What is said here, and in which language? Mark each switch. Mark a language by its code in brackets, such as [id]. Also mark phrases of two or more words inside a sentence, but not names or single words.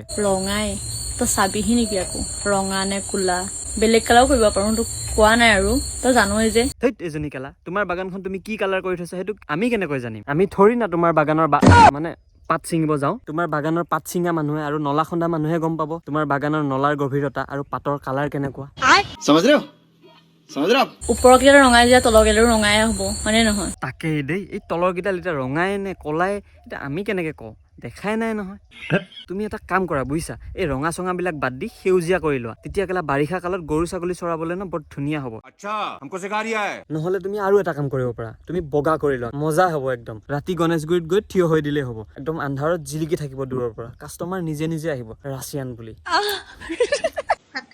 [as] ৰঙাই তই চাবিহি নেকি আকৌ ৰঙা নে কোলা বেলেগ কালাৰো কৰিব পাৰো তোক কোৱা নাই আৰু তই জানোৱেই যে ধেইত এজনী কেলা তোমাৰ বাগানখন তুমি কি কালাৰ কৰি থৈছা সেইটো আমি কেনেকৈ জানিম আমি থৰি না তোমাৰ বাগানৰ মানে পাত ছিঙিব যাওঁ তোমাৰ বাগানৰ পাত ছিঙা মানুহে আৰু নলা খন্দা মানুহে গম পাব তোমাৰ বাগানৰ নলাৰ গভীৰতা আৰু পাতৰ কালাৰ কেনেকুৱা [hi] समझ रहे हो [as] ওপৰৰ কেইটা ৰঙাই দিয়া তলৰ কেইটা ৰঙাই হ'ব হয়নে নহয় তাকেই দেই এই তলৰ কেইডাল এতিয়া ৰঙাই নে কলাই এতিয়া আমি কেনেকে কওঁ দেখাই নাই নহয় তুমি এটা কাম কৰা বুজিছা এই ৰঙা চঙাবিলাক বাদ দি সেউজীয়া কৰি লোৱা তেতিয়া কেলা বাৰিষা কালত গৰু ছাগলী চৰাবলৈ ন বৰ ধুনীয়া হ'ব নহলে তুমি আৰু এটা কাম কৰিব পাৰা তুমি বগা কৰি লোৱা মজা হ'ব একদম ৰাতি গণেশগুৰিত গৈ থিয় হৈ দিলেই হ'ব একদম আন্ধাৰত জিলিকি থাকিব দূৰৰ পৰা কাষ্টমাৰ নিজে আহিব ৰাছিয়ান বুলি